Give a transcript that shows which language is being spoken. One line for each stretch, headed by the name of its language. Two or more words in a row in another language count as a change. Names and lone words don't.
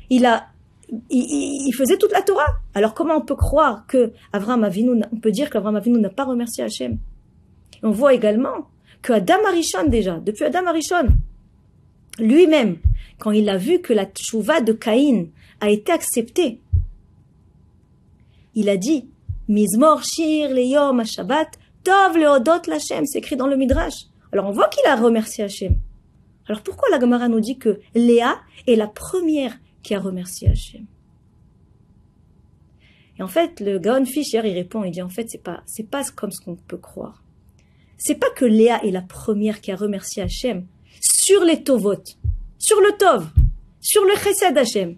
French: Il faisait toute la Torah. Alors comment on peut croire que Avraham Avinu, on peut dire qu'Avraham Avinu n'a pas remercié Hachem? Et on voit également que Adam Arishon déjà, depuis Adam Arishon, lui-même, quand il a vu que la tchouva de Caïn a été acceptée, il a dit
Hebrew: מזמור שיר ליום השבת טוב להודות להשם,
French: c'est écrit dans le Midrash. Alors on voit qu'il a remercié Hachem. Alors pourquoi la Gemara nous dit que Léa est la première qui a remercié Hachem? Et en fait, le Gaon Fischer, il répond, il dit en fait, c'est pas comme ce qu'on peut croire. C'est pas que Léa est la première qui a remercié Hachem sur les Tovot, sur le Tov, sur le
Hebrew: חסד השם.